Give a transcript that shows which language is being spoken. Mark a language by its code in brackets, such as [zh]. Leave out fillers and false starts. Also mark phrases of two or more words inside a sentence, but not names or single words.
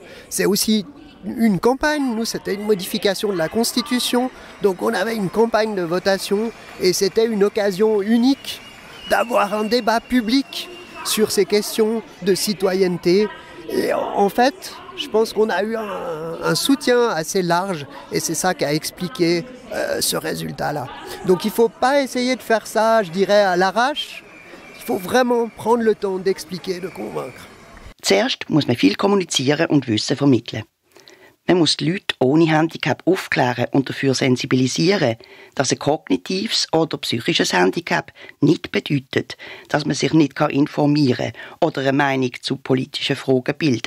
[fr] C'est aussi une campagne, nous c'était une modification de la Constitution, donc on avait une campagne de votation et c'était une occasion unique d'avoir un débat public sur ces questions de citoyenneté. Et en fait, je pense qu'on a eu un soutien assez large et c'est ça qui a expliqué ce résultat-là. Donc il ne faut pas essayer de faire ça, je dirais, à l'arrache. Il faut vraiment prendre le temps d'expliquer, de convaincre. [de] Zuerst muss man viel kommunizieren und Wissen vermitteln. Man muss die Leute ohne Handicap aufklären und dafür sensibilisieren, dass ein kognitives oder psychisches Handicap nicht bedeutet, dass man sich nicht informieren kann oder eine Meinung zu politischen Fragen bilden.